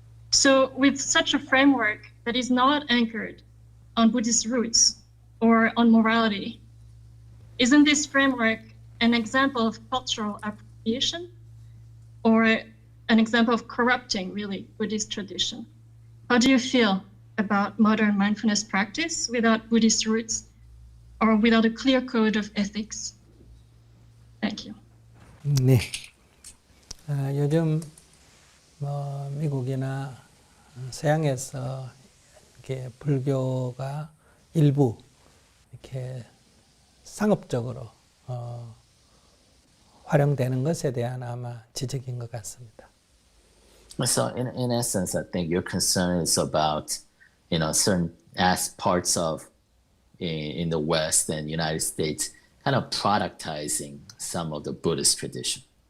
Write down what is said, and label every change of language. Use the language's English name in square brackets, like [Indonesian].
[English] So with such a framework that is not anchored on Buddhist roots or on morality, isn't this framework an example of cultural appropriation or an example of corrupting, really, Buddhist tradition? How do you feel about modern mindfulness practice without Buddhist roots or without a clear code of ethics? Thank you. [Korean] 네. 요즘 미국이나 서양에서 이렇게 불교가 일부 이렇게 상업적으로 활용되는 것에 대한 아마 지적인 것 같습니다. [English] So in essence, I think your concern is about, certain parts of in the West and United States kind of productizing some of the Buddhist tradition.